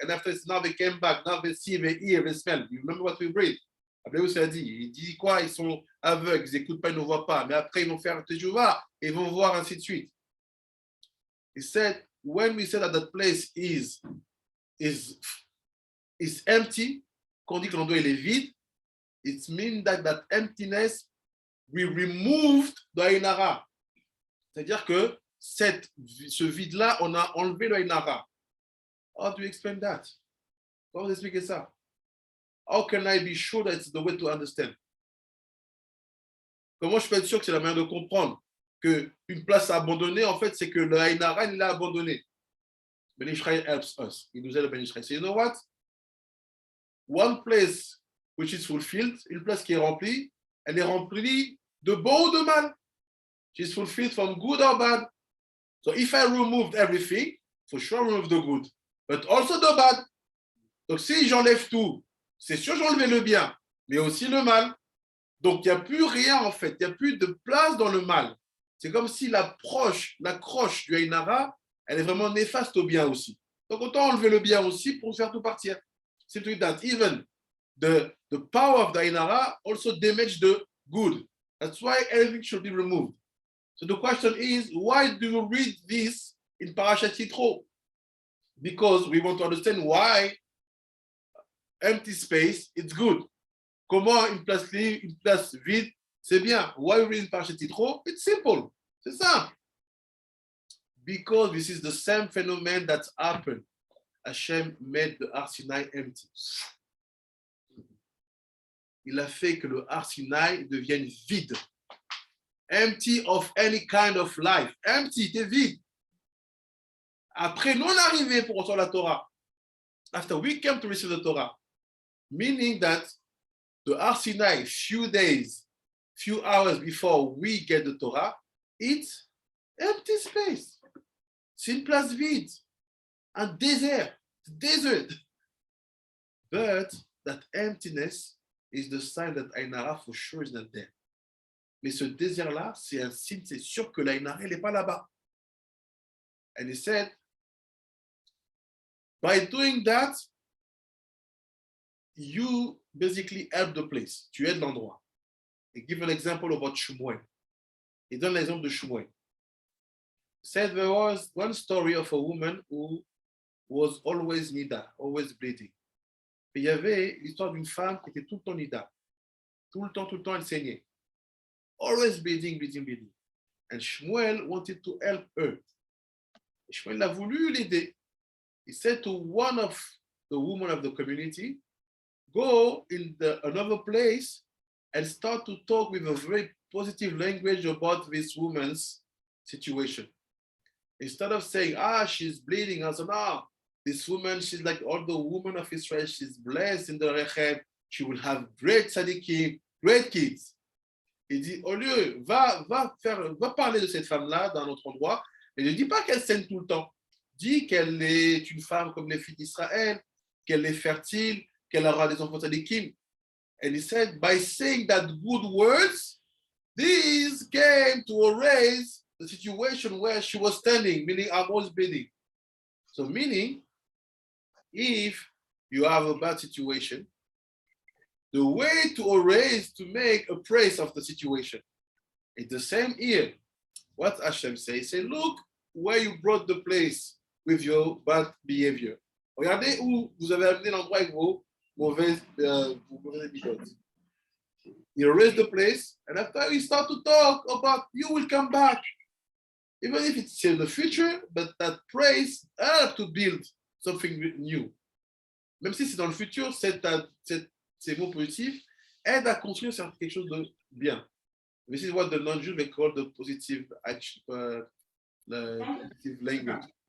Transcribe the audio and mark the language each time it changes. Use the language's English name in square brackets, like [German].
[English] And after this, now they came back, now they see, they hear, they smell. You remember what we read? [French] Après, vous savez, il dit quoi? Ils sont aveugles, ils n'écoutent pas, ils ne voient pas. Mais après, ils vont faire Teshuvah et ils vont voir ainsi de suite. [English] He said, when we say that that place is empty, [French] quand on dit que l'endroit est vide, [English] it means that that emptiness we removed the Ainara. [French] C'est-à-dire que ce vide-là, on a enlevé le Ainara. [English] How do you explain that? [French] Comment vous expliquez ça? [English] How can I be sure that it's the way to understand? [French] Comment je peux être sûr que c'est la manière de comprendre qu'une place abandonnée, en fait, c'est que le Ainara, il l'a abandonné. [English] Ben Israel helps us. [French] Il nous aide, Ben Israel. [English] So you know what? One place which is fulfilled, [French] une place qui est remplie, elle est remplie de bon ou de mal. [English] She's fulfilled from good or bad. So if I removed everything, for sure remove the good, but also the bad. [French] Donc si j'enlève tout, c'est sûr j'enlève le bien, mais aussi le mal. Donc il n'y a plus rien en fait, il n'y a plus de place dans le mal. C'est comme si l'accroche du Ainara, elle est vraiment néfaste au bien aussi. Donc autant enlever le bien aussi pour faire tout partir. [English] Simply that even the power of the Ainara also damage the good. That's why everything should be removed. So the question is, why do you read this in Parashat Yitro? Because we want to understand why empty space is good. [French] Comment une place libre, une place vide, c'est bien. [English] Why you read in Parashat Yitro? It's simple. [French] C'est simple. [English] Because this is the same phenomenon that happened. Hashem made the Har Sinai empty. [French] Il a fait que le Har Sinai devienne vide. [English] Empty of any kind of life. [French] Empty, t'es vide. Après non arrivé pour recevoir la Torah. [English] After we came to receive the Torah. Meaning that the Har Sinai, few days, few hours before we get the Torah, it's empty space. [French] C'est une place vide. Un désert. [English] Desert. But that emptiness is the sign that Ainara for sure is not there. [French] Mais ce désert-là, c'est un signe, c'est sûr que l'Ainara, elle n'est pas là-bas. [English] And he said, by doing that, you basically help the place. [French] Tu aides l'endroit. [English] He give an example about Shmuel. [French] Il donne l'exemple de Shmuel. [English] He said there was one story of a woman who was always nida, always bleeding. [French] Et il y avait l'histoire d'une femme qui était tout le temps nida. Tout le temps, elle saignait. [English] Always bleeding, bleeding, bleeding. And Shmuel wanted to help her. [French] Et Shmuel a voulu l'aider. [English] He said to one of the women of the community, go in another place and start to talk with a very positive language about this woman's situation. Instead of saying, she's bleeding, I said, no, this woman, she's like all the women of Israel, she's blessed in the Rechem, she will have great tzaddikim, great kids. [French] Il dit, au lieu, va parler de cette femme-là dans notre endroit, et ne dis pas qu'elle saigne tout le temps. Dis qu'elle est une femme comme les filles d'Israël, qu'elle est fertile, qu'elle aura des enfants tzaddikim. [English] And he said, by saying that good words, these came to erase the situation where she was standing, meaning I'm always bleeding. So meaning, if you have a bad situation, the way to always to make a praise of the situation. It's the same here. What Hashem says, say, look where you brought the place with your bad behavior. [French] Regardez où vous avez amené l'endroit avec vos mauvaises habitudes. [English] You erase the place, and after you start to talk about you will come back. Even if it's in the future, but that praise help to build something new. [French] Même si c'est dans le futur, ces mots positifs aident à construire quelque chose de bien. [English] This is what the non-Jews may call the positive action, the positive language.